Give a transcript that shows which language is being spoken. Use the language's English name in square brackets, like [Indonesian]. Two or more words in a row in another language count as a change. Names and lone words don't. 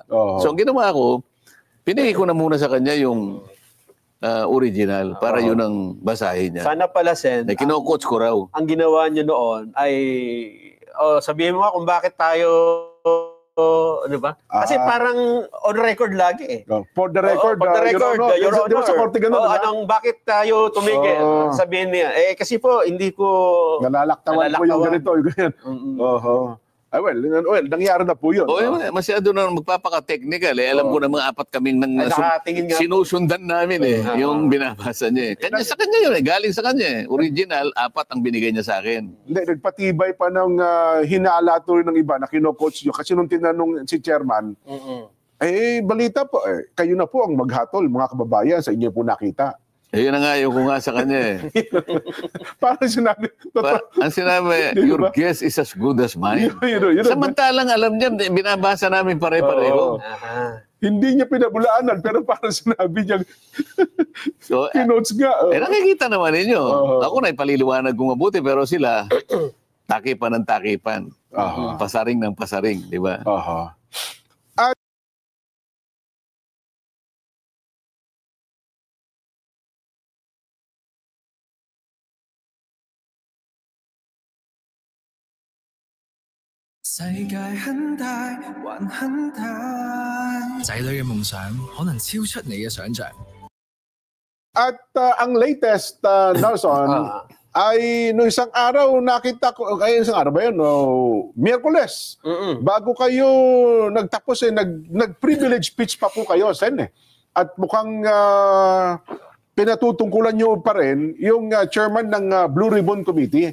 [Filipino] So, ang ginawa ko, pinigay ko na muna sa kanya yung original para yun ang basahin niya. Sana pala, Sen, kino-coach ko raw. Ang ginawa niyo noon ay, sabihin mo nga kung bakit tayo di ba? Kasi parang [English] on record [Filipino] lagi eh. [English] For the record, for the record, Your Honor. [Filipino] Di ba sa korte ganun, bakit tayo tumigil? Sabihin niya, kasi po, hindi ko... Nalalaktawan po yung ganito. Ganyan. Nangyari na po yun. Masyado na magpapaka-technical. Alam ko na mga apat kaming sinusundan namin yung binabasa niya. Sa kanya yun galing sa kanya Original, 4 ang binigay niya sa akin. Hindi, nagpatibay pa ng hinala tuloy ng iba na kino-coach nyo. Kasi nung tinanong si chairman, balita po, kayo na po ang maghatol, mga kababayan, sa inyo po nakita. Yun na nga, yung ko nga sa kanya Parang sinabi, ang sinabi, [English] your guess is as good as mine. [Filipino] Samantalang alam niya, binabasa namin pare-pareho. Hindi niya pinabulaanan, pero parang sinabi niya, kinotes nga. Nakikita naman ninyo. Ako na ipaliliwanag kong mabuti, pero sila, takipan ng takipan. Pasaring ng pasaring, di ba? [Cantonese] 世界很大，還很大。仔女嘅夢想可能超出你嘅想象。 [Filipino] At ang latest, Nelson, ay no isang araw nakita ko, isang araw ba yun? Miyerkules. Bago kayo nagtapos, nag- [English] privilege speech [Filipino] pa po kayo, Sen. At mukhang pinatutungkulan nyo pa rin yung chairman ng Blue Ribbon Committee.